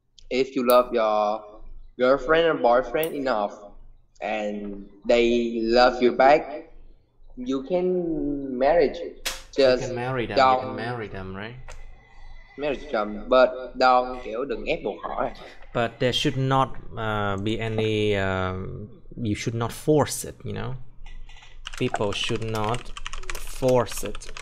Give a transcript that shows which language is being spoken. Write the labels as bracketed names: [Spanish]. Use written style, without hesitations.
[English] If you love your girlfriend or boyfriend enough, and they love you back, you can marry. Just you can marry them. You can marry them, right? Marry them, but [Vietnamese] đừng ép buộc họ. [English] But there should not be any. You should not force it. You know, people should not force it.